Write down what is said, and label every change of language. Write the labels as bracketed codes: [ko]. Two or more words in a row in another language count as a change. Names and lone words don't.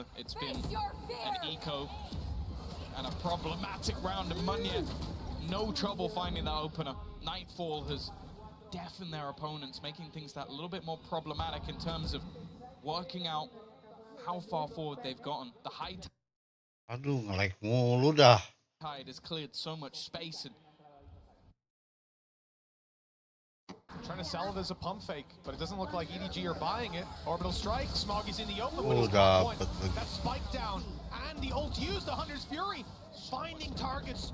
[en] It's been an eco and a problematic round of Munyan. No trouble finding that opener. Nightfall has deafened their opponents, making things that little bit more problematic in terms of working out how far forward they've gotten. The high [id] Aduh, ngelek mulu dah. [en] tide has cleared so much space and trying to sell it as a pump fake, but it doesn't look like EDG are buying it. Orbital strike, Smoggy's in the open, but he's got one. That spike down, and the ult used, the Hunter's Fury, finding targets.